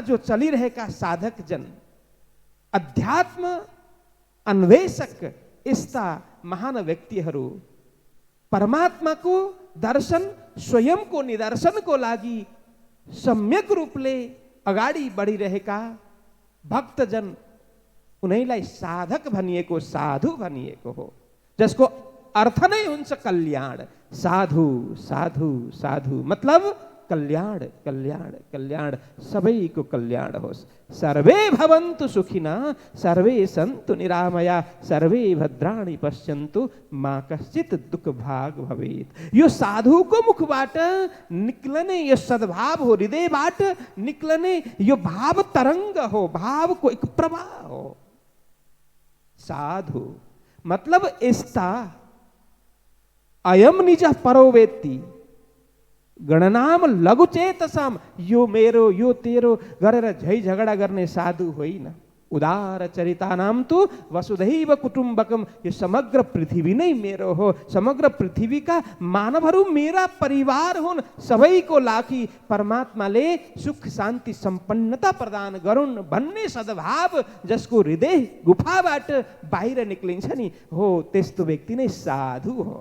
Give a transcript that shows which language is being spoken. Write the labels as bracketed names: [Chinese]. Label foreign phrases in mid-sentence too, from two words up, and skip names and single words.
[Nepali] जो चलिरहेका साधक जन, अध्यात्म अन्वेषक, यस्ता महान व्यक्तिहरू परमात्माको दर्शन, स्वयंको निदर्शनको लागि सम्यक रूपले अगाडि बढिरहेका भक्तजन, उनीलाई साधक भनिएको, साधु भनिएको हो, जसको अर्थ नै हुन्छ कल्याण। साधु साधु साधु मतलब कल्याण कल्याण कल्याण, सबैको कल्याण होस्। [Sanskrit] सर्वे भवन्तु सुखिनः सर्वे सन्तु निरामया सर्वे भद्राणि पश्यन्तु मा कश्चित् दुःख भाग भवेत्। [Nepali] यो साधुको मुखबाट निक्लने यो सद्भाव हो, हृदयबाट निक्लने यो भाव तरंग हो, भावको एक प्रवाह हो। साधु मतलब यस्ता [Sanskrit] अयम निज परो वेत्ति गणनाम लघुचेतसाम, [Nepali] यो मेरो यो तेरो गरेर झै झगडा गर्ने साधु होइन। [Sanskrit] उदार चरितानाम तो वसुधैव कुटुम्बकम, [Nepali] यो समग्र पृथ्वी नै मेरो हो, समग्र पृथ्वीका मानवहरू मेरा परिवार हुन्। सबैको लागि परमात्माले सुख शान्ति सम्पन्नता प्रदान गरून् भन्ने सद्भाव जसको हृदय गुफाबाट बाहिर निक्लिन्छ नि, हो त्यस्तो व्यक्ति नै साधु हो।